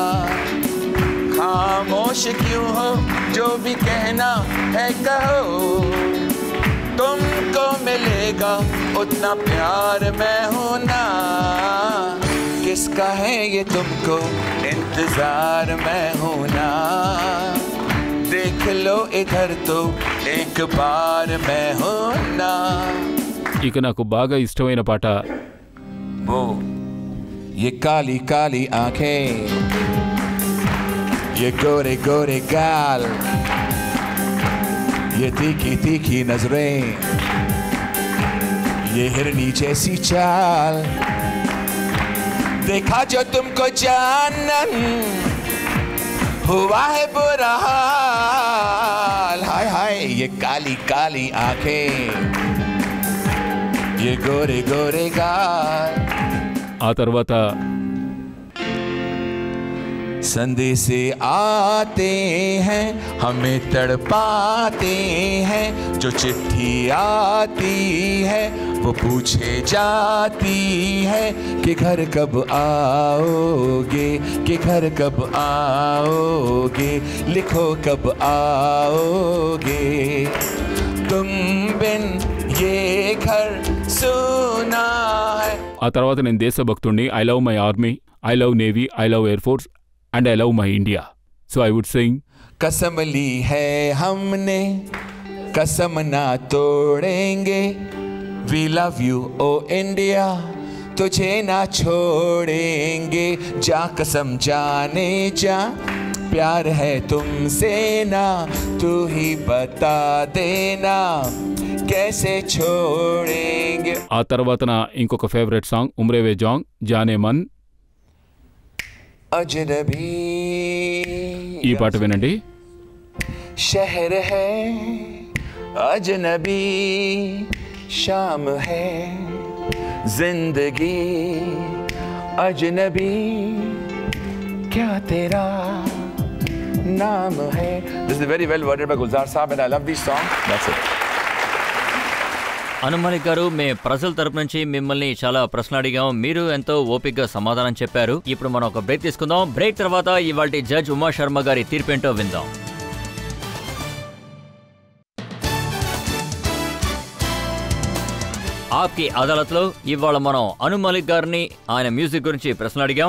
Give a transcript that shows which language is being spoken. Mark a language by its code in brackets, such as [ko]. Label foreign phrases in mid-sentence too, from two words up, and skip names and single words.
[hi] खामोश क्यों हो, जो भी कहना है कहो, तुमको मिलेगा उतना प्यार मैं हूं ना. किसका है ये तुमको इंतजार मैं हूं ना, देख लो इधर तो एक बार मैं हूं ना. [te] ఇక నాకు బాగా ఇష్టమైన పాట [hi] वो ये काली काली आंखें, ये गोरे गोरे गाल, ये तीखी तीखी नजरें, ये हिरनी जैसी चाल, देखा जो तुमको जानन हुआ है बुरा हाल. हाय हाय ये काली काली आंखें, ये गोरे गोरे गाल. [te] ఆ తర్వాత [hi] संदेश आते हैं हमें तड़पाते हैं, जो चिट्ठी आती है वो पूछे जाती है कि घर कब आओगे, कि घर कब आओगे, लिखो कब आओगे, तुम बिन ये घर सुना है. [te] ఆ తర్వాత నేను దేశభక్తుణ్ణి. [en] I love my army, I love navy, I love air force and I love my India. So I would sing, [hi] कसम ली है हमने कसम ना तोड़ेंगे, [en] we love you [hi] ओ इंडिया, तुझे ना छोड़ेंगे. जा कसम जाने जा, प्यार है तुमसे ना, तू ही बता देना कैसे छोड़ेंगे. [te] ఆ తర్వాత నా ఇంకొక ఫేవరెట్ సాంగ్ ఉమ్రేవే జాంగ్, [hi] जाने मन, अजनबी [te] ఈ పాట వినండి. [hi] शहर है अजनबी शाम है जिंदगी अजनबी क्या तेरा नाम है. [en] This is very well worded by Gulzar Saab and I love this song. That's it. [te] అను మలిక్ గారు, మేము ప్రజల తరపు నుంచి మిమ్మల్ని చాలా ప్రశ్నలు అడిగాం. మీరు ఎంతో ఓపికగా సమాధానం చెప్పారు. ఇప్పుడు మనం ఒక బ్రేక్ తీసుకుందాం. బ్రేక్ తర్వాత ఇవాల్టి జడ్జ్ ఉమా శర్మ గారి తీర్పేంటో విందాం. ఆప్కి అదాలత్లో ఇవాళ మనం అను మలిక్ గారిని ఆయన మ్యూజిక్ గురించి ప్రశ్నలు అడిగాం.